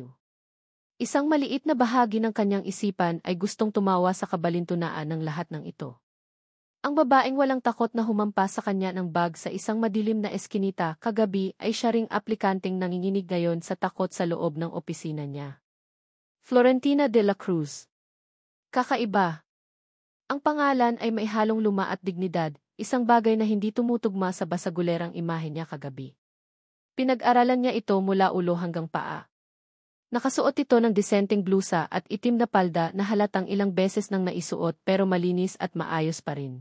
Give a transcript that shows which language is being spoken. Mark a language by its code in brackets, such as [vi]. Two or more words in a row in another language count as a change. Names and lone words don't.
[tl] Isang maliit na bahagi ng kanyang isipan ay gustong tumawa sa kabalintunaan ng lahat ng ito. Ang babaeng walang takot na humampas sa kanya ng bag sa isang madilim na eskinita kagabi ay siya ring aplikanteng nanginginig ngayon sa takot sa loob ng opisina niya. Florentina de la Cruz. Kakaiba. Ang pangalan ay may halong luma at dignidad, isang bagay na hindi tumutugma sa basagulerang imahe niya kagabi. Pinag-aralan niya ito mula ulo hanggang paa. Nakasuot ito ng disenteng blusa at itim na palda na halatang ilang beses nang naisuot pero malinis at maayos pa rin.